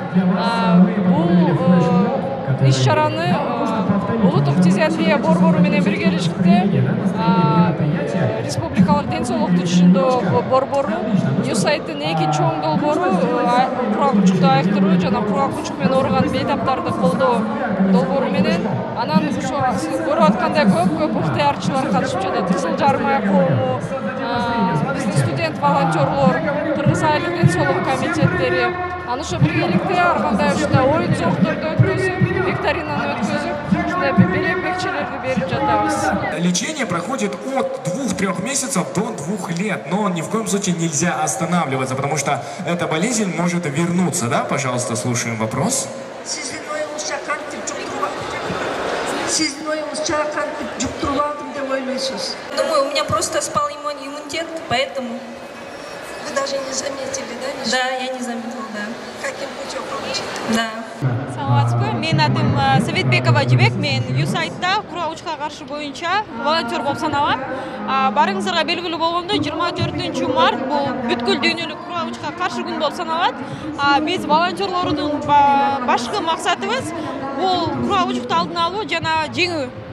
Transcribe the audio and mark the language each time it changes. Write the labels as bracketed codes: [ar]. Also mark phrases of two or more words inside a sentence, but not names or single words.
[ky] Бул иш-чараны улуттук фтизиатрия борбору менен биргелешикте Республикалык ден соолукту түшүндөө борбору, USAID-дин эки чоң долбоору кургагучукту айыктыруу жана кургагучук менен ооруган бейтаптарды колдоо долбоору менен анан ошо сиз көрүп аткандай көп ыктыярчылар катышып жатат. Кызыл Жарма коому, биздин студент волонтерлор, Кыргыз айылдык ден соолук комитеттери, анан ошо биргеликте ар кандай ушундай оюн зоокторду өткөзүп, викторинаны өткөзүп, ушундай белек-бекчелерди берип жатабыз. [ru] Лечение проходит от 2-3 месяцев до 2 лет, но ни в коем случае нельзя останавливаться, потому что эта болезнь может вернуться, да? Пожалуйста, слушаем вопрос. [ky] Сиздин оюңузча кантип жуктуруп алдым деп ойлойсуз? [ru] Думаю, у меня просто спал иммунитет, поэтому... Вы даже не заметили, да? Да, я не заметила, да. Каким путем получили? Да. [ky] Саламатсызбы, менин атым Советбекова Жибек, мен USAID-да кургагучукка каршы боюнча волонтер болуп саналам. Барыңыздарга белгилүү болгондой, 24 март бул бүткүл дүйнөлүк кургагучукка каршы күн болуп саналат. Биз волонтерлордун башкы максатыбыз бул кургагучукту алдын алуу жана жеңүү.